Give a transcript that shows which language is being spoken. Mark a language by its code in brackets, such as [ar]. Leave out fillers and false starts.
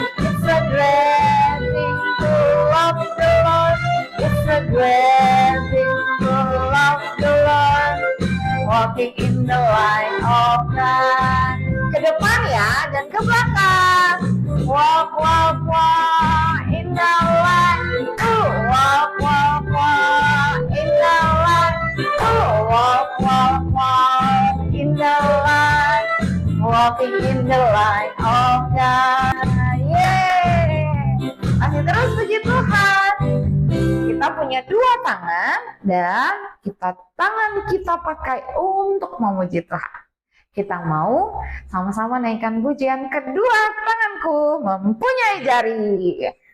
[en] It's a great thing to love the Lord. It's a great thing to love the Lord. Walking in the light of God. [id] Ke depan ya dan ke belakang. [en] Walk, walk, walk in the light. Walk, walk, walk in the light. Walk, walk, walk in the light. Walking in the light of God. [id] Yeay. Masih terus puji Tuhan. Kita punya dua tangan dan tangan kita pakai untuk memuji Tuhan. Kita mau sama-sama naikkan pujian kedua tanganku mempunyai jari.